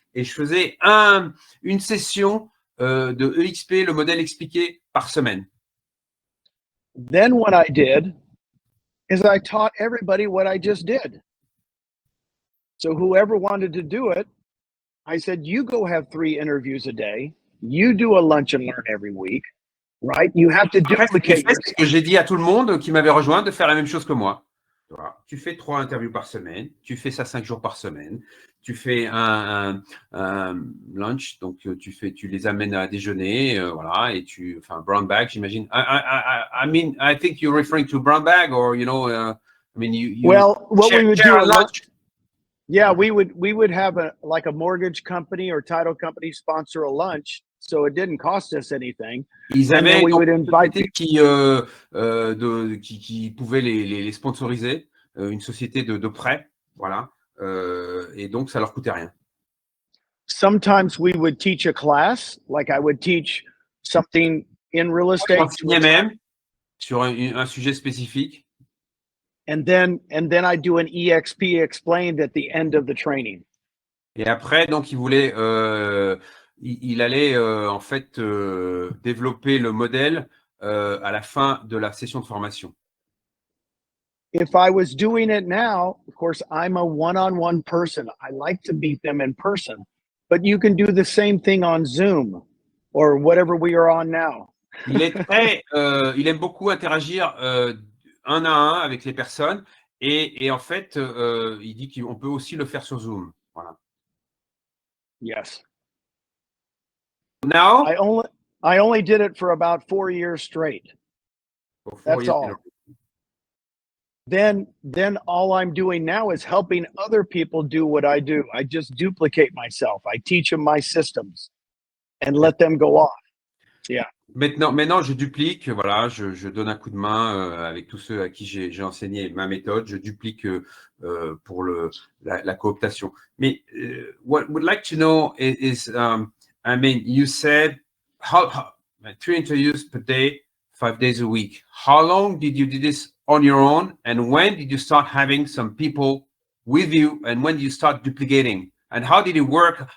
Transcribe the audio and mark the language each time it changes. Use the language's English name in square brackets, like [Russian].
[French] Et je faisais une session de EXP, le modèle expliqué, par semaine. [English] Then what I did is I taught everybody what I just did. So whoever wanted to do it, I said, you go have 3 interviews a day. You do a lunch and learn every week, right? You have to [French] Après, ce que j'ai [English] duplicate [French] fait, c'est que j'ai dit à tout le monde qui m'avait rejoint de faire la même chose que moi. Voilà. Tu fais 3 interviews par semaine, tu fais ça 5 jours par semaine, tu fais un lunch, donc tu les amènes à déjeuner, voilà, et enfin, brown bag, j'imagine. [English] I mean, I think you're referring to brown bag, or I mean, you well, what we would share do a lunch. Yeah, we would have a mortgage company or title company sponsor a lunch, so it didn't cost us anything. [French] Ils [English] And then [French] avaient [English] we would invite [French] une société qui pouvait les sponsoriser, une société de prêt, voilà, et donc ça leur coûtait rien. [English] Sometimes we would teach a class, like I would teach something in real estate. [French] J'enseignais même sur un sujet spécifique. [English] And then I do an EXP Explained at the end of the training. [French] Et après, donc, il allait en fait développer le modèle à la fin de la session de formation. [English] If I was doing it now, of course, I'm a one-on-one person. I like to meet them in person, but you can do the same thing on Zoom or whatever we are on now. [French] Il aime beaucoup interagir un à un avec les personnes et en fait, il dit qu'on peut aussi le faire sur Zoom. Voilà. [English] Yes. Now, I only did it for about 4 years straight. That's all. Then all I'm doing now is helping other people do what I do. I just duplicate myself. I teach them my systems and let them go off. Yeah. [French] Maintenant, je duplique, voilà, je donne un coup de main avec tous ceux à qui j'ai enseigné ma méthode, je duplique pour la cooptation. Mais [English] what would like to know is I mean, you said 3 interviews per day, 5 days a week. How long did you do this on your own, and when did you start having some people with you, and when did you start duplicating, and how did it work?